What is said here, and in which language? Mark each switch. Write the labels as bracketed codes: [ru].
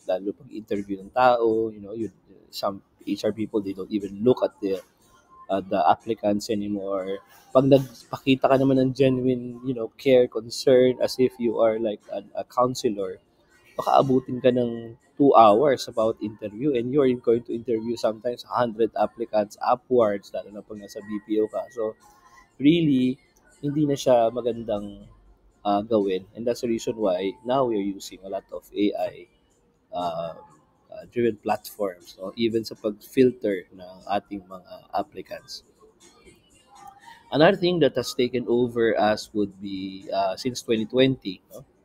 [tl] Lalo pag interview ng tao, [en] some HR people, they don't even look at the applicants anymore. [tl] Pag nagpakita ka naman ng [en] genuine, care, concern, as if you are like a counselor, [tl] baka abutin ka ng [en] 2 hours about interview, and you're going to interview sometimes 100 applicants upwards, [tl] lalo na pag nasa [en] BPO ka. [tl] So really, hindi na siya magandang gawin. [en] And that's the reason why now we're using a lot of AI driven platforms, no? [tl] Even sa pag-filter ng ating mga applicants. [en] Another thing that has taken over us would be since 2020, no?